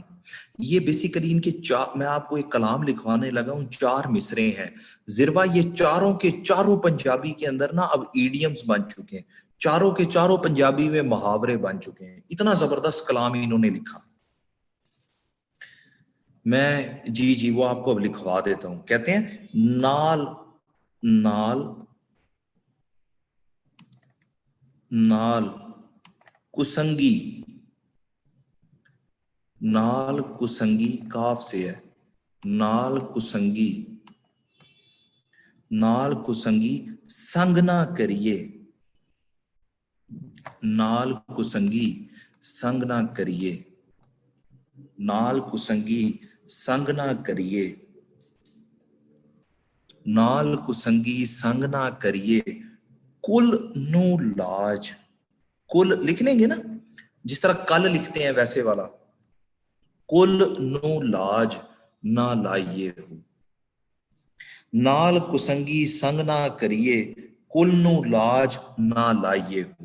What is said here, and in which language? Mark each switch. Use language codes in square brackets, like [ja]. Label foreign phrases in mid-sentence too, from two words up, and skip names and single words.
[ur] یہ بیسیکلی ان کے میں آپ کو ایک کلام لکھوانے لگا ہوں, 4 مصرے ہیں. ذروا یہ چاروں کے چاروں پنجابی کے اندر نا اب ایڈیمز بن چکے ہیں, چاروں کے چاروں پنجابی میں محاورے بن چکے ہیں. اتنا زبردست کلام انہوں نے لکھا. میں جی وہ آپ کو اب لکھوا دیتا ہوں. کہتے ہیں [pa] نال نال نال کسنگی, نال کسنگی [ur] کاف سے ہے, [pa] نال کسنگی, نال کسنگی سنگ نہ کریے, نال کسنگی سنگ نہ کریے, نال کسنگی سنگ نہ کریے, نال کسنگی سنگ نہ کریے, کل نو لاج, [ur] کل لکھ لیں گے نا جس طرح کل لکھتے ہیں ویسے والا, [pa] کل نو لاج نہ لائیے ہو, نال کسنگی سنگ نہ کریے کل نو لاج نہ لائیے ہو.